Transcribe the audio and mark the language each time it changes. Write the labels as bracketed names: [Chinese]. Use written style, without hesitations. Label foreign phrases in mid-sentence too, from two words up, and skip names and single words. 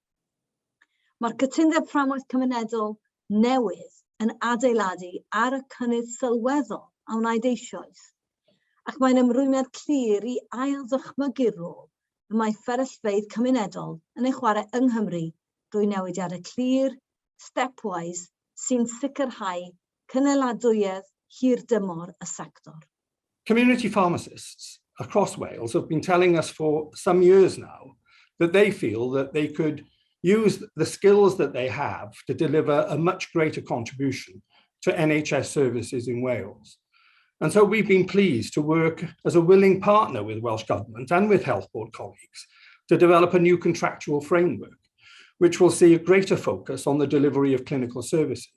[Welsh] Mae'r cytundeb fframwaith cymunedol newydd yn adeiladu ar y cynnydd sylweddol a wnaed eisoes, ac mae'n ymrwymiad clir i ail-ddychmygu'r rôl y mae fferyllfeydd cymunedol yn ei chwarae yng Nghymru drwy newidiadau clir, stepwise, sy'n sicrhau cynaladwyedd hirdymor y sector. [English] Community pharmacists across Wales have been telling us for some years now that they feel that they could use the skills that they have to deliver a much greater contribution to NHS services in Wales. And so we've been pleased to work as a willing partner with Welsh Government and with Health Board colleagues to develop a new contractual framework, which will see a greater focus on the delivery of clinical services.